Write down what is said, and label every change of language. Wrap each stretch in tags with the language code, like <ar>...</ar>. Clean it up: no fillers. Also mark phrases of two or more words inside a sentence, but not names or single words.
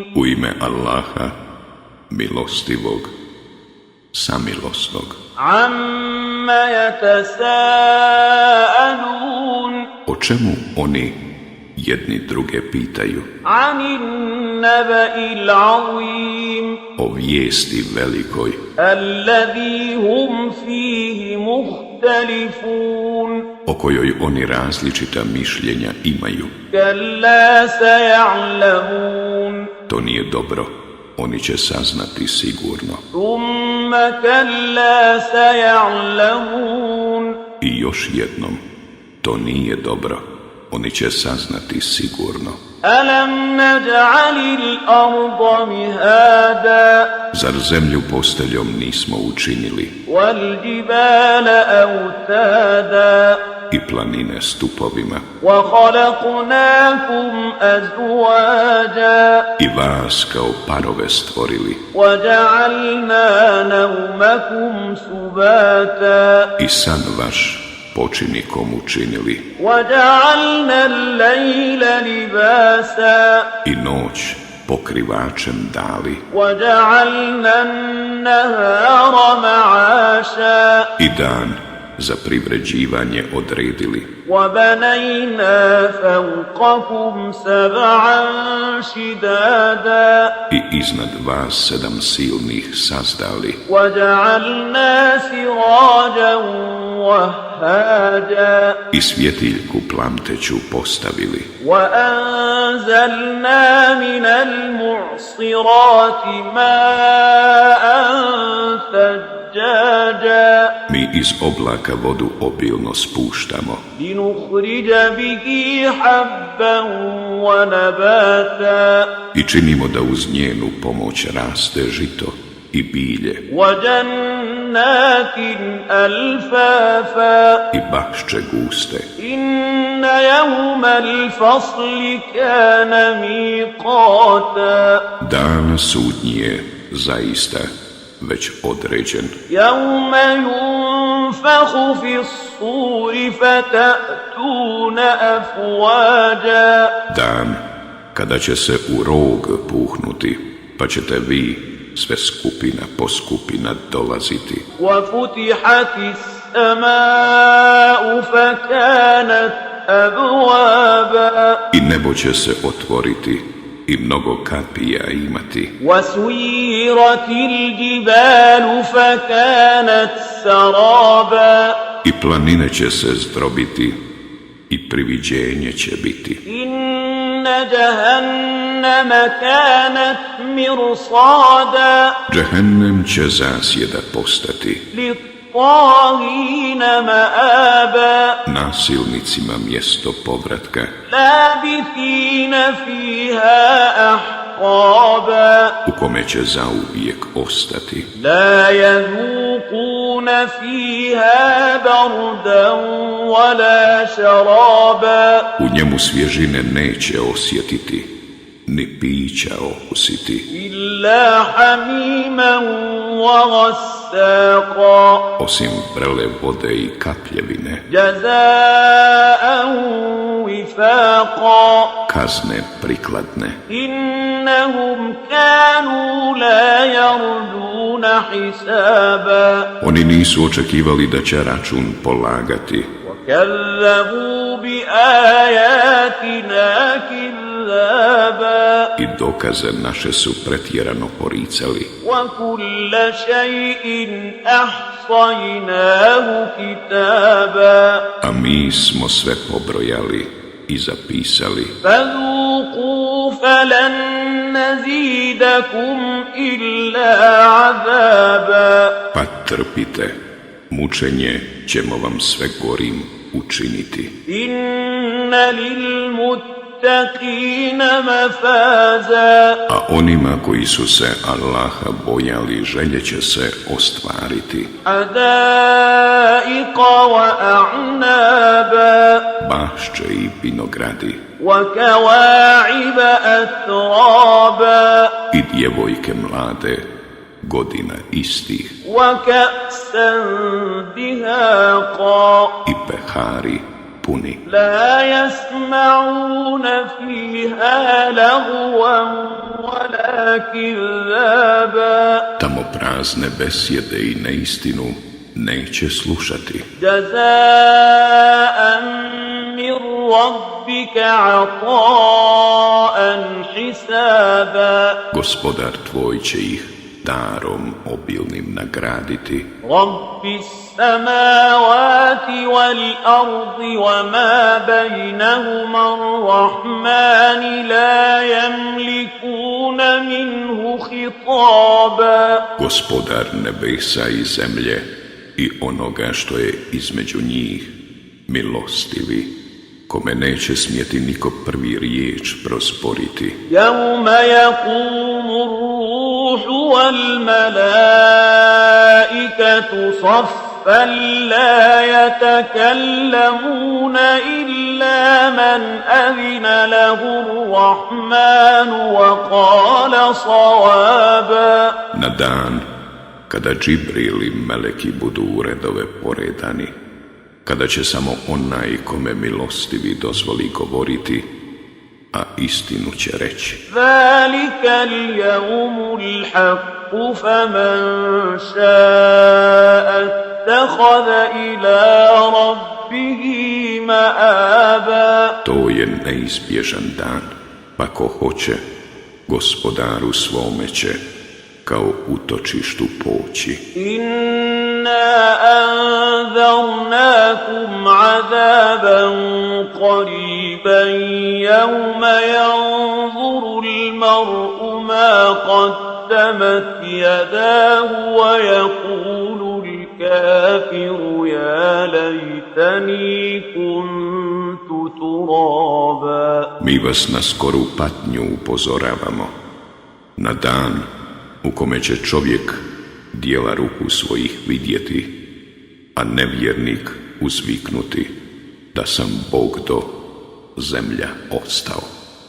<bs>U ime Allaha, milostivog, samilosnog.</bs> <ar>عم يتساءلون.</ar> <bs>O čemu oni jedni druge pitaju?</bs> <ar>عن النبإ العظيم.</ar> <bs>O vijesti velikoj,</bs> <ar>الذي هم فيه مختلفون.</ar> <bs>o kojoj oni različita mišljenja imaju.</bs> <ar>كلا سيعلمون.</ar> <bs>To nije dobro, oni će saznati sigurno.</bs> <ar>ثم كلا سيعلمون.</ar> <bs>I još jednom, to nije dobro, oni će saznati sigurno.</bs> <ar>ألم نجعل الأرض مهادا.</ar> <bs>Zar zemlju posteljom nismo učinili</bs> <ar>والجبال أوتادا.</ar> <bs>i planine stupovima</bs> <ar>وخلقناكم أزواجا.</ar> <bs>i vas kao parove stvorili</bs> <ar>وجعلنا نومكم سباتا.</ar> <bs>i san vaš počinikom učinili</bs> <ar>وجعلنا الليل لباسا.</ar> <bs>i noć pokrivačem dali</bs> <ar>وجعلنا النهار معاشا.</ar> <bs>i dan za privređivanje odredili</bs> <ar>وَبَنَيْنَا فَوْقَكُمْ سَبْعًا شِدَادًا.</ar> <bs>i iznad vas 7 silnih sazdali</bs> <ar>وَجَعَلْنَا سِرَاجًا وَهَّاجًا.</ar> <bs>i svjetiljku plamteću postavili</bs> <ar>وَأَنزَلْنَا مِنَ الْمُعْصِرَاتِ مَاءً ثَجَّاجًا.</ar> <bs>mi iz oblaka vodu obilno spuštamo</bs> <ar>لِنُخْرِجَ بِهِ حَبًّا وَنَبَاتًا.</ar> <bs>i činimo da uz njenu pomoć raste žito i bilje</bs> <ar>وَجَنَّاتٍ أَلْفَافًا.</ar> <bs>i bašče guste.</bs> <ar>إِنَّ يَوْمَ الْفَصْلِ كَانَ مِيقَاتًا.</ar> <bs>Dan sudnji je zaista već određen.</bs> <ar>يَوْمَ يُنفَخُ فِي الصُّورِ فَتَأْتُونَ أَفْوَاجًا.</ar> <bs>Dan kada će se u rog puhnuti, pa ćete vi sve skupina po skupina dolaziti.</bs> <ar>وَفُتِحَتِ السَّمَاءُ فَكَانَتْ أَبْوَابًا.</ar> <bs>I nebo će se otvoriti i mnogo kapija imati.</bs> <ar>وَسُيِّرَتِ الْجِبَالُ فَكَانَتْ سَرَابًا.</ar> <bs>I planine će se zdrobiti i priviđenje će biti.</bs> <ar>إِنَّ جَهَنَّمَ كَانَتْ مِرْصَادًا.</ar> <bs>Džehennem će zasjeda postati,</bs> <ar>لِلطَّاغِينَ مَآبًا.</ar> <bs>nasilnicima mjesto povratka,</bs> <ar>لَابِثِينَ فِيهَا أَحْقَابًا.</ar> <bs>u kome će zauvijek ostati.</bs> <ar>لَا يَذُوقُونَ فِيهَا بَرْدًا وَلَا شَرَابًا.</ar> <bs>U njemu svježine neće osjetiti, ni pića okusiti,</bs> <ar>إِلَّا حَمِيمًا وَغَسَّاقًا.</ar> <bs>osim vrele vode i kapljevine,</bs> <ar>جَزَاءً وِفَاقًا.</ar> <bs>kazne prikladne.</bs> <ar>إِنَّهُمْ كَانُوا لَا يَرْجُونَ حِسَابًا.</ar> <bs>Oni nisu očekivali da će račun polagati</bs> <ar>وَكَذَّبُوا بِآيَاتِنَا كِذَّابًا.</ar> <bs>i dokaze naše su pretjerano poricali.</bs> <ar>وَكُلَّ شَيْءٍ أَحْصَيْنَاهُ كِتَابًا.</ar> <bs>A mi smo sve pobrojali i zapisali.</bs> <ar>فَذُوقُوا فَلَن نَّزِيدَكُمْ إِلَّا عَذَابًا.</ar> <bs>Pa trpite, mučenje ćemo vam sve gorim učiniti.</bs> <ar>إِنَّ لِلْمُتَّقِينَ للمتقين مفازا</ar> <bs>A onima koji su se Allaha bojali želje će se ostvariti.</bs> <ar>حدائق وأعنابا</ar> <bs>Bašče i vinogradi</bs> <ar>وكواعب أترابا</ar> <bs>i djevojke mlade godina istih</bs> <ar>وكأسا دهاقا</ar> <bs>i pehari puni.</bs> <ar>لا يسمعون فيها لغوا ولا كذابا</ar> <bs>Tamo prazne besjede i neistinu neće slušati.</bs> <ar>جزاء من ربك عطاء حسابا</ar> <bs>Gospodar tvoj će ih darom obilnim nagraditi.</bs> <ar>رب السماوات والأرض وما بينهما الرحمن لا يملكون منه خطابا</ar> <bs>Gospodar nebesa i zemlje i onoga što je između njih, milostivi, kome neće smjeti niko prvi riječ prosporiti.</bs> <ar>يوم يقوم الروح والملائكة صفا لا يتكلمون إلا من أذن له الرحمن وقال صوابا</ar> <bs>Na dan kada Džibril i meleki budu u redove poredani, kada će samo onaj kome milostivi dozvoli govoriti, a istinu će reći.</bs> <ar>ذلك اليوم الحق فمن شاء اتخذ إلى ربه مآبا</ar> <bs>To je neizbježan dan, pa ko hoće, gospodaru svome će kao utočištu poći.</bs> <ar>إنا أنذرناكم عذابا قريبا يوم ينظر المرء ما قدمت يداه ويقول الكافر يا ليتني كنت ترابا</ar> <bs>Mi vas na skoru patnju upozoravamo, na dan u kome će čovjek dijela ruku svojih vidjeti, a nevjernik uzviknuti da sam Bog do zemlja ostao.</bs>